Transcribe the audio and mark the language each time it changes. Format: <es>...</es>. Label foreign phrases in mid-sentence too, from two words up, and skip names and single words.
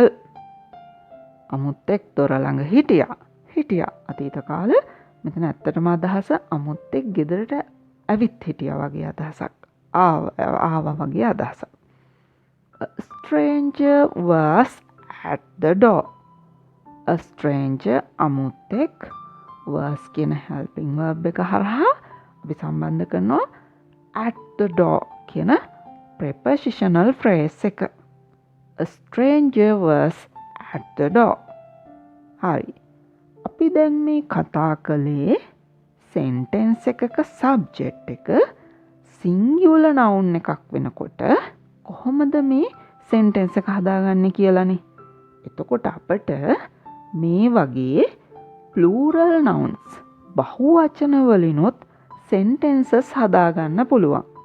<si>අමුත්තෙක් දොර ළඟ හිටියා. අතීත කාල. මෙතන ඇත්තටම අදහස අමුත්තෙක් ගෙදරට ඇවිත් හිටියා වගේ අදහසක්. ආවා වගේ අදහසක්.</si> <en>A stranger was at the door. A stranger අමුත්තෙක් was කියන helping verb</en> <si>එක හරහා අපි සම්බන්ධ කරනවා</si> <en>at the door කියන prepositional phrase එක. A stranger was at the door.</en> <si>හරි. අපි දැන් මේ කතා කළේ sentence එකක subject එක</si> <en>singular noun</en> <si>එකක් වෙනකොට කොහොමද මේ sentence එක හදාගන්නේ කියලානේ. එතකොට අපට මේ වගේ</si> <en>plural nouns</en> <si>බහුවචන වලිනුත් sentences හදාගන්න පුළුවන්.</si>